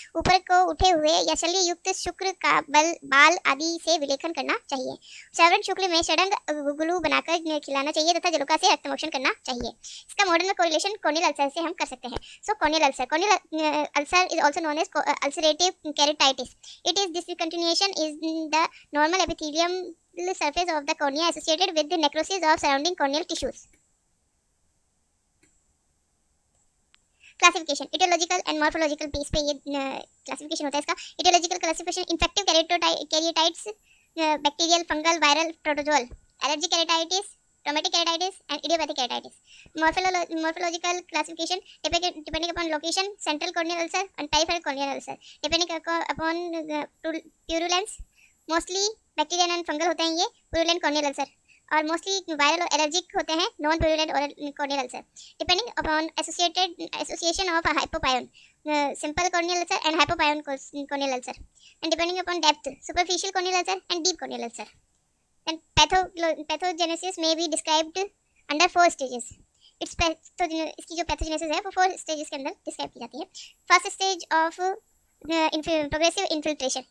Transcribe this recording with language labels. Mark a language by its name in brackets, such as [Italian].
[Hindi] ऊपर को उठे हुए या शल्य युक्त शुक्र का बाल आदि से विलेखन करना चाहिए। श्रवण शुक्ल में षडंग गुगलू बनाकर खिलाना चाहिए तथा जलोका से रक्तमोक्षण करना चाहिए। इसका मॉडर्न में कोरिलेशन कॉर्नियल अल्सर से हम कर सकते हैं। [English] So corneal ulcer is also known as ulcerative keratitis. It is discontinuation in the normal epithelium surface of the cornea associated with the necrosis of surrounding corneal tissues. [Hindi] Classification etiological and morphological base पे ये classification होता है इसका। [English] etiological classification infective keratitis, bacterial, fungal, viral, protozoal, allergy keratitis, traumatic keratitis and idiopathic keratitis. Morphological classification depending upon location, central corneal ulcer and peripheral corneal ulcer depending upon purulence. [Hindi] Mostly bacterial and fungal होते हैं ये purulent corneal ulcer। और mostly viral और allergic होते हैं [English] Non purulent oral corneal ulcer depending upon association of hypopyon simple corneal ulcer and hypopyon corneal ulcer, and depending upon depth, superficial corneal ulcer and deep corneal ulcer. Then pathogenesis may be described under 4 stages. [Hindi] इसकी जो pathogenesis है वो 4 stages के अंदर describe की जाती है. [English] First stage of progressive infiltration.